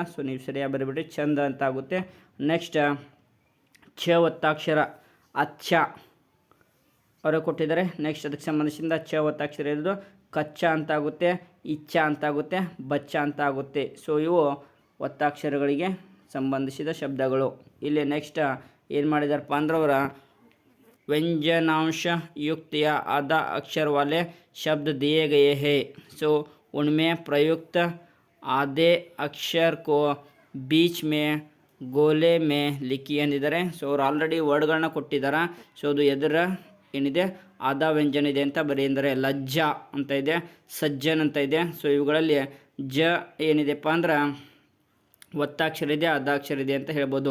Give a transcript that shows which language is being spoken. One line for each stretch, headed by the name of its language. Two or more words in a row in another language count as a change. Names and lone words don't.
Kannada: ಸೊ ನೀವು ಸರಿಯಾಗಿ ಬರಿಬಿಟ್ರಿ, ಚಂದ ಅಂತ ಆಗುತ್ತೆ. ನೆಕ್ಸ್ಟ್ ಛ ಒತ್ತಾಕ್ಷರ ಅಚ್ಚ ಅವರು ಕೊಟ್ಟಿದ್ದಾರೆ. ನೆಕ್ಸ್ಟ್ ಅದಕ್ಕೆ ಸಂಬಂಧಿಸಿದ ಛ ಒತ್ತಾಕ್ಷರ ಇರೋದು ಕಚ್ಚ ಅಂತ ಆಗುತ್ತೆ, ಇಚ್ಛ ಅಂತ ಆಗುತ್ತೆ, ಬಚ್ಚ ಅಂತ ಆಗುತ್ತೆ. ಸೊ ಇವು ಒತ್ತಾಕ್ಷರಗಳಿಗೆ ಸಂಬಂಧಿಸಿದ ಶಬ್ದಗಳು. ಇಲ್ಲಿ ನೆಕ್ಸ್ಟ್ ಏನು ಮಾಡಿದಾರಪ್ಪ ಅಂದ್ರೆ ಅವರ
Hindi: व्यंजनांश युक्त या आधा अक्षर वाले शब्द दिए गए हैं. सो उनमें प्रयुक्त आधे अक्षर को बीच में गोले में लिखी ಅಂದಿದ್ದಾರೆ.
Kannada: ಸೊ ಅವ್ರು ಆಲ್ರೆಡಿ ವರ್ಡ್ಗಳನ್ನ ಕೊಟ್ಟಿದ್ದಾರೆ. ಸೊ ಅದು ಎದುರ ಏನಿದೆ ಆದ ವ್ಯಂಜನ ಇದೆ ಅಂತ ಬರೀ, ಅಂದರೆ ಲಜ್ಜ ಅಂತ ಇದೆ, ಸಜ್ಜನ್ ಅಂತ ಇದೆ. ಸೊ ಇವುಗಳಲ್ಲಿ ಜ ಏನಿದೆಪ್ಪ ಅಂದ್ರೆ ಒತ್ತಾಕ್ಷರ ಇದೆ, ಅದಾಕ್ಷರ ಇದೆ ಅಂತ ಹೇಳ್ಬೋದು.